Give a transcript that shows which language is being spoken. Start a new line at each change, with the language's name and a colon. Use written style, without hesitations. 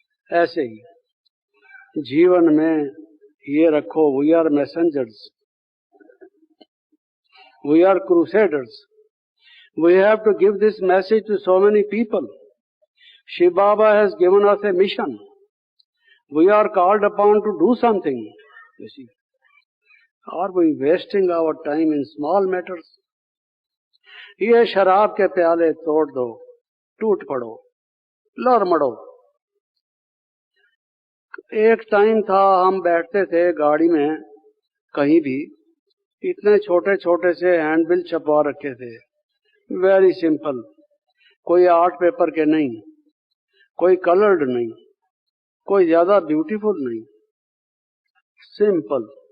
Hindi: ऐसे ही जीवन में ये रखो,
English: We are messengers, we are crusaders, we have to give this message to so many people. Shiv Baba has given us a mission, we are called upon to do something. You see, are we wasting our time in small matters?
Hindi: ये शराब के प्याले तोड़ दो, टूट पड़ो, लड़ मड़ो। एक टाइम था, हम बैठते थे गाड़ी में कहीं भी, इतने छोटे छोटे से हैंडबिल छपवा रखे थे, वेरी सिंपल, कोई आर्ट पेपर के नहीं, कोई कलर्ड नहीं, कोई ज्यादा ब्यूटीफुल नहीं, सिंपल।